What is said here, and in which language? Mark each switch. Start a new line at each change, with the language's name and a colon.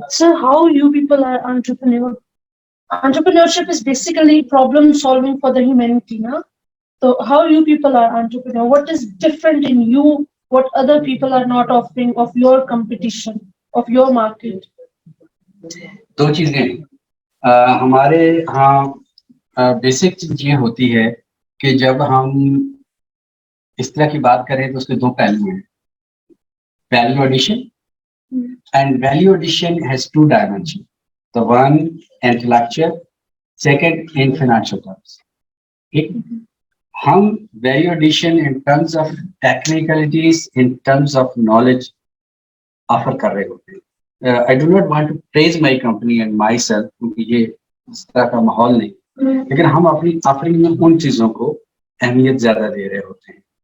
English: Sir, how you people are entrepreneur? Entrepreneurship is basically problem solving for the humanity, na? So how you people are entrepreneur? What is different in you? What other people are not offering of your competition, of your market?
Urdu: 2 چیزیں ہمارے ہاں basic چیز یہ ہوتی ہے کہ جب ہم اس طرح کی بات کریں تو اس کے 2 پہلو ہیں.
English: Value addition and value addition has 2 dimension. The one intellectual, second in financial terms.
Urdu: ٹھیک, ہم value addition
English: in terms of technicalities,
Urdu: in terms of knowledge offer کر رہے ہوتے ہیں.
English: I do not want to praise my company and myself
Urdu: کیونکہ یہ اس طرح کا ماحول نہیں, لیکن ہم اپنی آفرنگ میں ان چیزوں کو اہمیت زیادہ دے رہے ہوتے ہیں.